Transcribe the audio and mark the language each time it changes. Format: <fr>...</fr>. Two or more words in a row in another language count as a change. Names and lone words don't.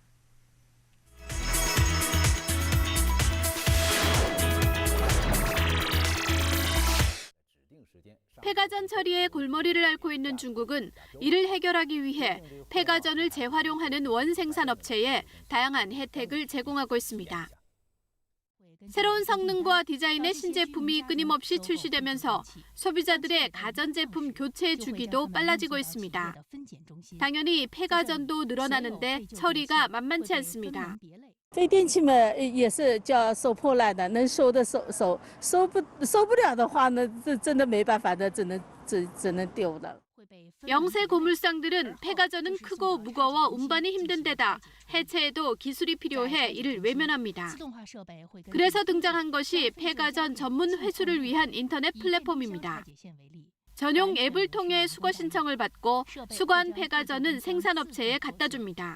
<ko>폐가전 처리에 골머리를 앓고 있는 중국은 이를 해결하기 위해 폐가전을 재활용하는 원생산업체에 다양한 혜택을 제공하고 있습니다. 새로운 성능과 디자인의 신제품이 끊임없이 출시되면서 소비자들의 가전제품 교체 주기도 빨라지고 있습니다. 당연히 폐가전도 늘어나는데 처리가 만만치 않습니다.</ko> <zh>非电器嘛也是叫收破烂的，能收的收不了的话呢，这真的没办法的，只能丢了。</zh> <ko>영세 고물상들은 폐가전은 크고 무거워 운반이 힘든 데다 해체에도 기술이 필요해 이를 외면합니다. 그래서 등장한 것이 폐가전 전문 회수를 위한 인터넷 플랫폼입니다. 전용 앱을 통해 수거 신청을 받고 수거한 폐가전은 생산업체에 갖다 줍니다.</ko>